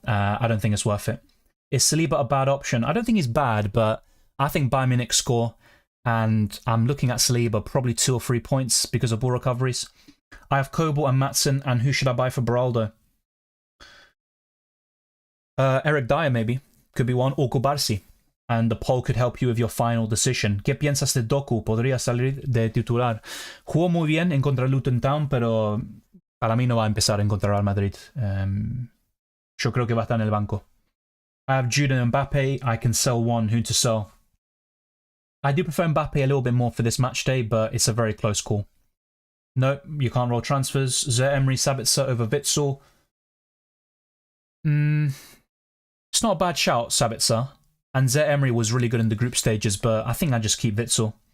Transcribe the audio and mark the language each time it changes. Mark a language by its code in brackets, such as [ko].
[en] I don't think it's worth it. Is Saliba a bad option? I don't think he's bad, but I think Bayern Munich score, and I'm looking at Saliba probably 2 or 3 points because of ball recoveries. I have Kobel and Matson, and who should I buy for Beraldo? Eric Dyer maybe, could be one, or Kubarsi. And the poll could help you with your final decision. [es] ¿Qué piensas de Doku? Podría salir de titular. Jugó muy bien en contra Luton Town, pero para mí no va a empezar en contra Real Madrid. Yo creo que va a estar en el banco. [en] I have Jude and Mbappe. I can sell one. Who to sell? I do prefer Mbappe a little bit more for this match day, but it's a very close call. No, you can't roll transfers. Zaire Emery, Sabitzer over Witsel. It's not a bad shout, Sabitzer. And Zaire Emery was really good in the group stages, but I think I just keep Witsel.